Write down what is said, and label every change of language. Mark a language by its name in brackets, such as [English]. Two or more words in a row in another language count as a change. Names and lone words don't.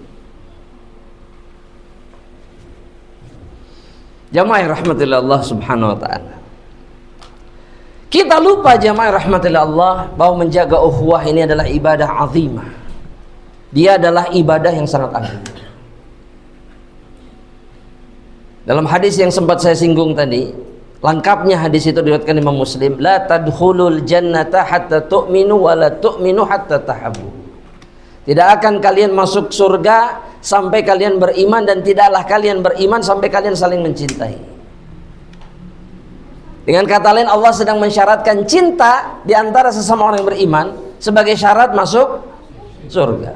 [Indonesian] Jamaah rahmatillah Allah [Arabic] سبحانه وتعالى, [Indonesian] kita lupa jamaah rahmatillah Allah bahwa menjaga ukhuwah ini adalah ibadah azimah. Dia adalah ibadah yang sangat agung. Dalam hadis yang sempat saya singgung tadi, lengkapnya hadis itu diriwayatkan Imam Muslim, [Arabic] لا تدخلون الجنة حتى تؤمنوا ولا تؤمنوا حتى تحابوا. Tidak akan kalian masuk surga sampai kalian beriman, dan tidaklah kalian beriman sampai kalian saling mencintai. Dengan kata lain, Allah sedang mensyaratkan cinta di antara sesama orang yang beriman sebagai syarat masuk surga.